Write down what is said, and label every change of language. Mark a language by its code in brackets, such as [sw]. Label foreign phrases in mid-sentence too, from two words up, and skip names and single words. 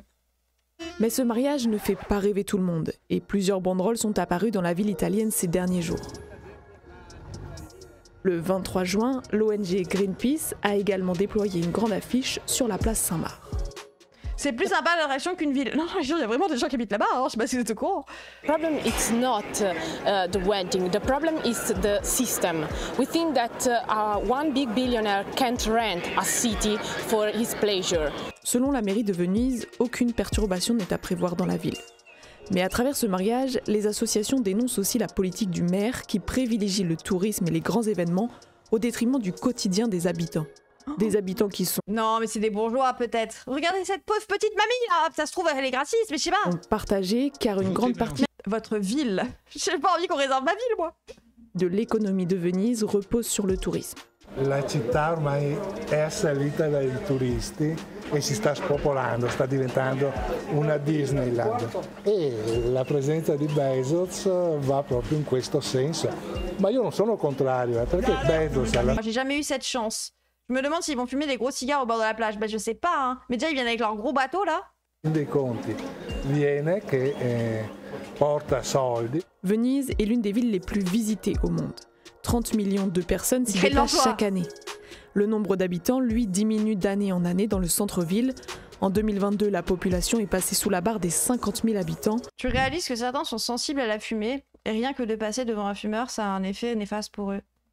[fr] Mais ce mariage ne fait pas rêver tout le monde, et plusieurs banderoles sont apparues dans la ville italienne ces derniers jours. Le 23 juin, l'ONG Greenpeace a également déployé une grande affiche sur la place Saint-Marc. C'est plus sympa l'attraction qu'une ville. Non, il y a vraiment des gens qui habitent là-bas, hein. Je sais pas si vous êtes au courant. [en] The problem is not the wedding. The problem is the system. We think that one big billionaire can't rent a city for his pleasure. [fr] Selon la mairie de Venise, aucune perturbation n'est à prévoir dans la ville. Mais à travers ce mariage, les associations dénoncent aussi la politique du maire qui privilégie le tourisme et les grands événements au détriment du quotidien des habitants. Des habitants qui sont Non, mais c'est des bourgeois peut-être. Regardez cette pauvre petite mamie là. Ça se trouve, elle est raciste, mais je sais pas. partagés car une grande partie Votre ville. J'ai pas envie qu'on réserve ma ville, moi. de l'économie de Venise repose sur le tourisme. [it] La città ormai è assalita dai turisti e si sta spopolando, sta diventando una Disneyland. E la presenza di Bezos va proprio in questo senso. Ma io non sono contrario, perché Bezos alla [fr] J'ai jamais eu cette chance. Je me demande s'ils vont fumer des gros cigares au bord de la plage. Bah je sais pas, hein. Mais déjà ils viennent avec leur gros bateau là. [it] fin dei conti viene che porta soldi. [fr] Venise est l'une des villes les plus visitées au monde. 30 millions de personnes s'y Crée de déplacent l'emploi. chaque année. Le nombre d'habitants, lui, diminue d'année en année dans le centre-ville. En 2022, la population est passée sous la barre des 50 000 habitants. Tu réalises que certains sont sensibles à la fumée et rien que de passer devant un fumeur, ça a un effet néfaste pour eux.